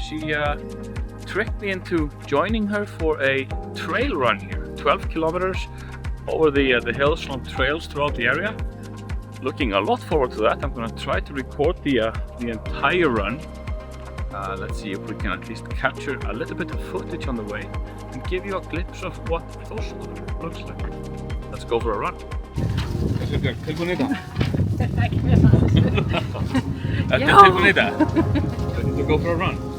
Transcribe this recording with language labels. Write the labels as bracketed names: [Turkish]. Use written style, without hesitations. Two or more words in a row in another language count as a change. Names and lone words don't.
[English] She tricked me into joining her for a trail run here, 12 kilometers over the hills on trails throughout the area. Looking a lot forward to that. I'm going to try to record the entire run. Let's see if we can at least capture a little bit of footage on the way and give you a glimpse of what Þórsmörk looks like. Let's go for a run. [Icelandic] Björg, tilbúin í þetta? Ekki með það. Ertu tilbúin í þetta? [English] Ready to go for a run?